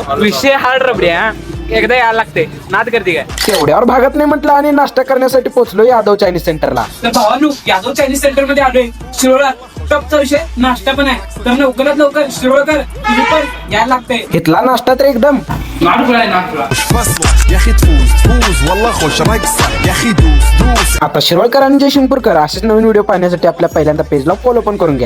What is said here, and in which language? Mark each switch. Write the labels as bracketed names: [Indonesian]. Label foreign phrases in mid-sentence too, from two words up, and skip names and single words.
[Marathi] विषय हार्ड रबडी हा. एकदा यायला लागते. नाद करते काय तेवढ्यावर भागत नाही म्हटलं आणि नाश्ता करण्यासाठी पोहोचलो यादव चायनीज सेंटरला. तर भावानू यादव चायनीज सेंटर मध्ये आलोय शिरोळात. टपचा विषय नाश्ता पण आहे तर लवकरात लवकर शिरोळकर तुम्ही पण यायला लागतंय. इथला नाश्ता तर एकदम नागपुरा आहे नागपुरा. [Arabic] يا اخي تفوز والله خوش رقصه يا اخي دوس [Marathi] आता शिरोळकर आणि जयसिंगपूरकर असेच नवीन व्हिडिओ पाहण्यासाठी आपल्या पहिल्यांदा पेजला फॉलो पण करून घ्या.